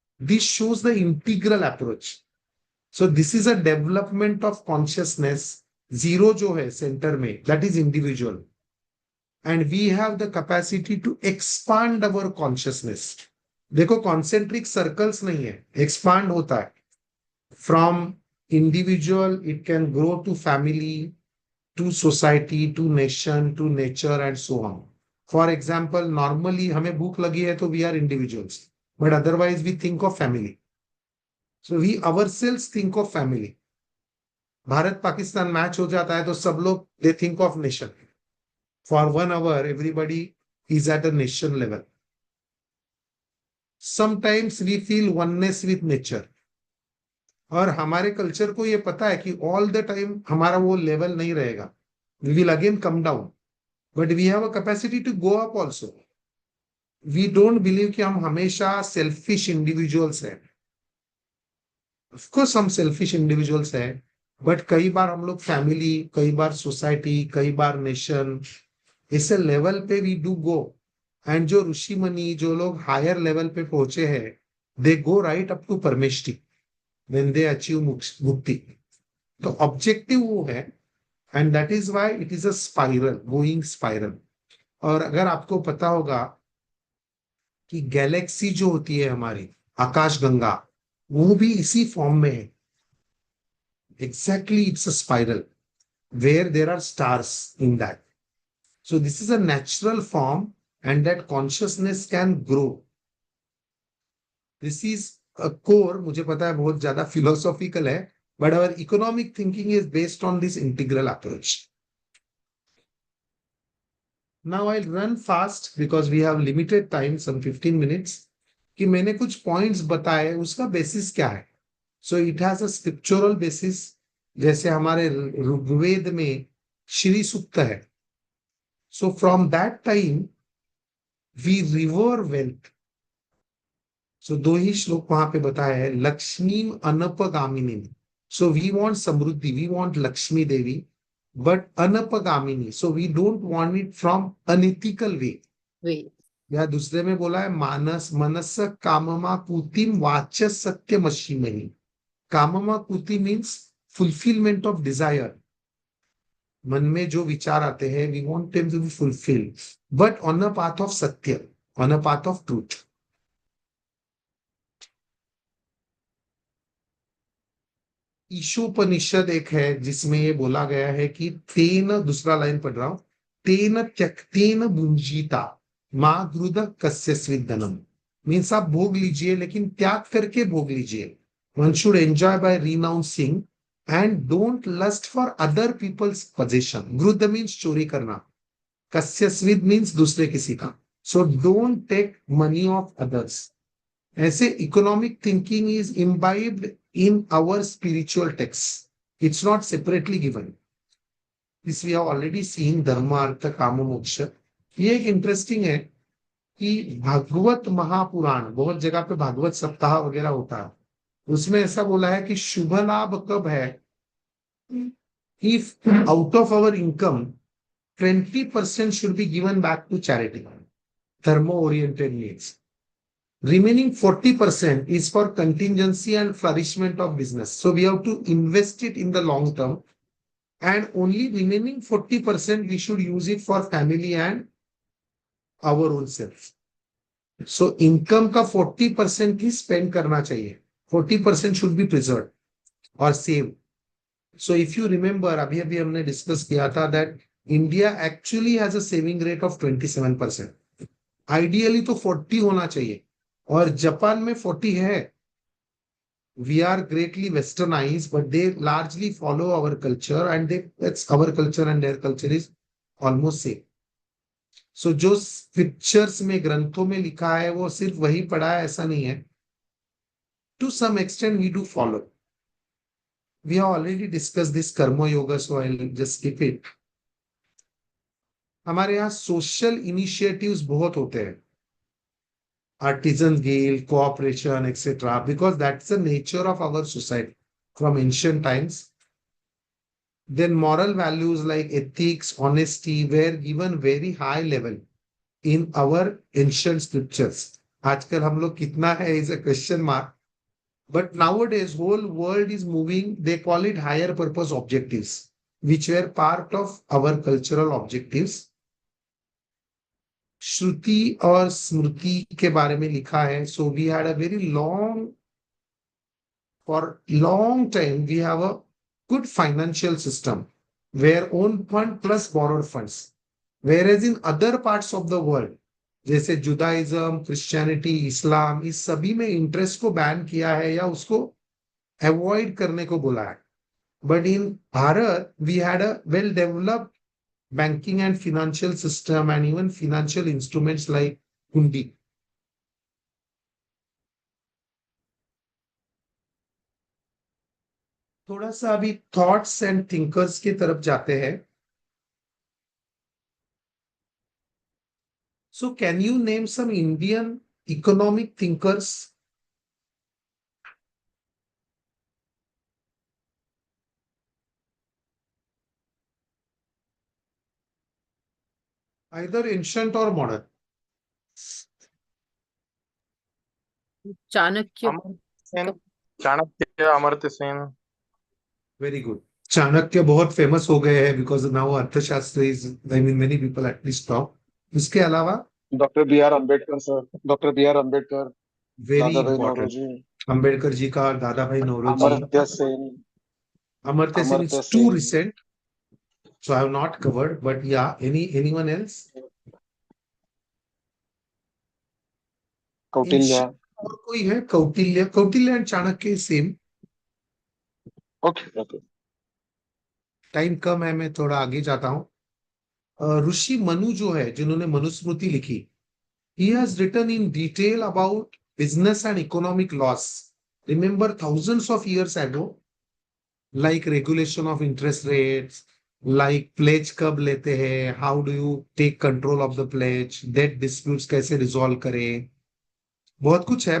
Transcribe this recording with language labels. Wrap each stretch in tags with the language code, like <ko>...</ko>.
<en>This shows the integral approach. So this is a development of consciousness.</en> <hi>Zero जो है centre में,</hi> <en>That is individual, and we have the capacity to expand our consciousness.</en> <hi>देखो concentric circles नहीं है, expand होता है.</hi> <en>From individual it can grow to family, to society, to nation, to nature and so on. For example, normally</en> <hi>हमें भूख लगी है तो</hi> <en>we are individuals, but otherwise we think of family. So we ourselves think of family.</en> <hi>Bharat Pakistan match हो जाता है तो सब लोग</hi> <en>they think of nation. For 1 hour everybody is at a nation level. Sometimes we feel oneness with nature.</en> <hi>और हमारे culture को ये पता है कि</hi> <en>all the time</en> <hi>हमारा वो लेवल नहीं रहेगा.</hi> <en>We will again come down, but we have a capacity to go up also. We don't believe</en> <hi>कि हम हमेशा</hi> <en>selfish individuals हैं. Of course</en> <hi>हम selfish individuals हैं, but कई बार हम लोग family, कई बार society, कई बार nation, ऐसे लेवल पे</hi> <en>we do go.</en> <hi>And जो ऋषि मुनि, जो लोग हायर लेवल पे पहुंचे हैं,</hi> <en>they go right up to</en> <hi>परमेष्टि</hi> <en>when they achieve</en> <hi>मुक्ति. तो ऑब्जेक्टिव वो है,</hi> <en>and that is why it is a spiral, going spiral.</en> <hi>और अगर आपको पता होगा कि गैलेक्सी जो होती है हमारी आकाश गंगा, वो भी इसी फॉर्म में है.</hi> <en>Exactly, it's a spiral where there are stars in that. So this is a natural form, and that consciousness can grow. This is a core,</en> <hi>मुझे पता है बहुत ज्यादा philosophical है,</hi> <en>but our economic thinking is based on this integral approach. Now I'll run fast because we have limited time, some 15 minutes.</en> <hi>कि मैंने कुछ points बताए, उसका बेसिस क्या है?</hi> <en>So it has a scriptural basis.</en> <hi>जैसे हमारे ऋग्वेद में श्री सूक्त है.</hi> <en>So from that time we revere wealth.</en> <hi>So दो ही श्लोक वहां पे बताया है, Lakshmi अनपगामिनी.</hi> <en>So we want samriddhi, we want Lakshmi Devi, but अनपगामिनी. So we don't want it from unethical way.</en> <hi>या दूसरे में बोला है</hi> <sa>मानस मनस काममा कुतिम वाच सत्यमशीमहि.</sa> <en>काममा कुति means fulfilment of desire.</en> <hi>मन में जो विचार आते हैं,</hi> <en>we want them to be fulfilled, but on a path of satya, on a path of truth.</en> <hi>Ishopanishad एक है जिसमें ये बोला गया है कि तेन, दूसरा लाइन पढ़ रहा हूं,</hi> <sa>तेन त्यक्तेन भुंजीता माँ ग्रुद कस्य स्विद्धनम.</sa> <en>means</en> <hi>आप भोग लीजिए लेकिन त्याग करके भोग लीजिए.</hi> <en>One should enjoy by renouncing and don't lust for other people's position.</en> <hi>ग्रुद means चोरी करना, कस्य स्विद मीन्स दूसरे किसी का.</hi> <en>So don't take money of others.</en> <hi>ऐसे economic thinking is</hi> <en>Imbibed in our spiritual texts. It's not separately given. This we have already seen, dharma, artha, kama, moksha.</en> <hi>ये एक interesting है कि भागवत महापुराण, बहुत जगह पे भागवत सप्ताह वगैरह होता है, उसमें ऐसा बोला है कि शुभ लाभ कब है?</hi> <en>If out of our income 20% should be given back to charity, thermo oriented needs. Remaining 40% is for contingency and flourishment of business. So we have to invest it in the long term, and only remaining 40% we should use it for family and our own self.</en> <hi>So income का 40% ही spend करना चाहिए.</hi> <en>40% should be preserved or saved. So if you remember,</en> <hi>अभी हमने discuss किया था</hi> <en>that India actually has a saving rate of 27%.</en> <hi>Ideally तो 40 होना चाहिए, और जापान में 40 है.</hi> <en>We are greatly westernized, but they largely follow our culture, and that's our culture and their culture is almost same.</en> <hi>So जो scriptures में, ग्रंथों में लिखा है वो सिर्फ वही पढ़ा है ऐसा नहीं है.</hi> <en>to some extent we do follow. We have already discussed this Karma Yoga, so I'll just skip it.</en> <hi>हमारे यहाँ सोशल इनिशिएटिव्स बहुत होते हैं,</hi> <en>artisan guild, cooperation, etc. Because that's the nature of our society from ancient times. Then moral values like ethics, honesty were given very high level in our ancient scriptures.</en> <hi>आजकल हम लोग कितना है</hi> <en>is a question mark. But nowadays, whole world is moving, they call it higher purpose objectives, which were part of our cultural objectives.</en> <hi>श्रुति और स्मृति के बारे में लिखा है.</hi> <en>So we had a very for long time, we have a good financial system where own fund plus borrowed funds. Whereas in other parts of the world,</en> <hi>जैसे जुदाइज्म, Christianity, इस्लाम, इस सभी में इंटरेस्ट को बैन किया है या उसको अवॉइड करने को बोला है.</hi> <en>But in Bharat we had a well developed banking and financial system and even financial instruments like hundi.</en> <hi>थोड़ा सा अभी थॉट्स एंड थिंकर्स की तरफ जाते हैं.</hi> <en>So can you name some Indian economic thinkers? Either ancient or modern.</en> <hi>Chanakya. Chanakya, Amartya Sen.</hi> <en>Very good. Chanakya</en> <hi>बहुत famous हो गए हैं</hi> <en>because now Arthashastra is, I mean many people at least talk.</en> <hi>इसके अलावा doctor B are Ambedkar sir, doctor B are Ambedkar,</hi> <en>very</en> <hi>दादा भाई</hi> <en>Important.</en> <hi>Naoroji, Ambedkar ji का और दादा भाई Naoroji. Amartya Sen.</hi> <en>Amartya Sen is too recent, so I have not covered. But yeah, anyone else?</en> <hi>Kautilya. और कोई है? Kautilya. Kautilya and Chanakya same.</hi> <en>Okay okay.</en> <hi>Time कम है, मैं थोड़ा आगे जाता हूँ. ऋषि मनु जो है, जिन्होंने मनुस्मृति लिखी,</hi> <en>he has written in detail about business and economic laws. Remember thousands of years ago, like regulation of interest rates, like pledge</en> <hi>कब लेते हैं,</hi> <en>how do you take control of the pledge, debt disputes</en> <hi>कैसे resolve करें, बहुत कुछ है.</hi>